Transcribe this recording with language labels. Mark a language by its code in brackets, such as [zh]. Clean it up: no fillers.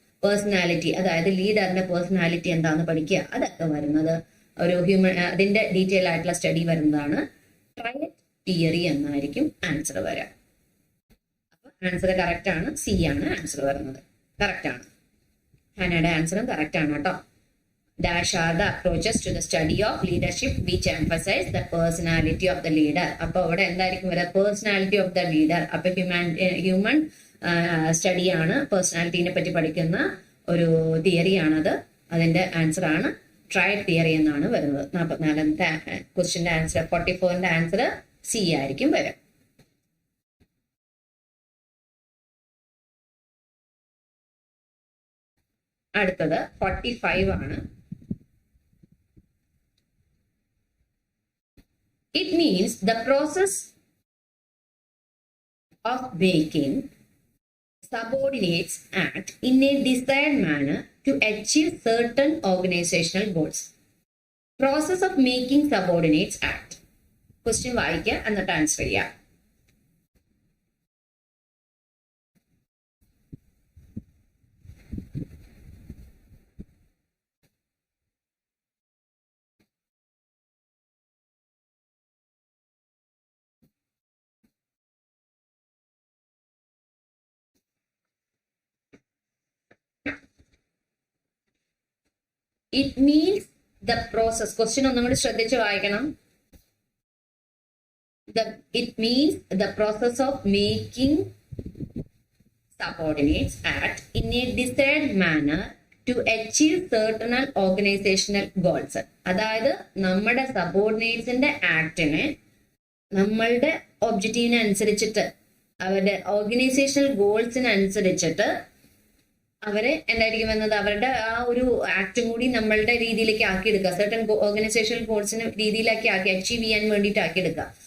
[ml] Personality, അതായത് ലീഡറിന്റെ personality എന്താന്ന് പഠിക്കുക, അതൊക്കെ വരുന്നത് ഒരു അതിന്റെ ഡീറ്റെയിൽ ആയിട്ടുള്ള സ്റ്റഡി വരുന്നതാണ് ട്രയഡ് തിയറി എന്നായിരിക്കും ആൻസർ വരാം. അപ്പൊ ആൻസർ കറക്റ്റ് ആണ്, സി ആണ് ആൻസർ വരുന്നത്. കറക്റ്റ് ആണ്, ഹനയുടെ ആൻസറും കറക്റ്റ് ആണ് കേട്ടോ. [en] Dash are the approaches to the study of leadership which emphasize the personality of the leader. [ml] അപ്പൊ അവിടെ എന്തായിരിക്കും വരിക? Personality of the leader. അപ്പൊ ഹ്യൂമൻ സ്റ്റഡി ആണ്, പേഴ്സണാലിറ്റിനെ പറ്റി പഠിക്കുന്ന ഒരു തിയറിയാണത്. അതിന്റെ ആൻസർ ആണ് ട്രയഡ് തിയറി എന്നാണ് വരുന്നത്. 44ാമത്തെ ക്വസ്റ്റ്യന്റെ ആൻസർ, 44ന്റെ ആൻസർ സി ആയിരിക്കും വരിക. അടുത്തത് 45 ആണ്. [en] It means the process of making subordinates act in a desired manner to achieve certain organizational goals. Process of making subordinates act. [ml] Question വായിക്കുക എന്നിട്ട് ആൻസർ ചെയ്യാം. [en] It means the process. Question [ml] ഒന്നും കൂടി ശ്രദ്ധിച്ച് വായിക്കണം. [en] It means the process of making subordinates act in a desired manner to achieve certain organizational goals. [ml] അതായത് നമ്മുടെ സബോർഡിനേറ്റ്സിന്റെ ആക്ടിനെ നമ്മളുടെ ഒബ്ജക്റ്റീവിനെ അനുസരിച്ചിട്ട്, അവരുടെ ഓർഗനൈസേഷണൽ ഗോൾസിനനുസരിച്ചിട്ട് അവരെ എന്തായിരിക്കും എന്നത്, അവരുടെ ആ ഒരു ആക്ടും കൂടി നമ്മളുടെ രീതിയിലേക്ക് ആക്കിയെടുക്കുക, സർട്ടൻ ഓർഗനൈസേഷണൽ ഗോൾസിന് രീതിയിലാക്കി അച്ചീവ് ചെയ്യാൻ വേണ്ടിയിട്ട് ആക്കിയെടുക്കുക.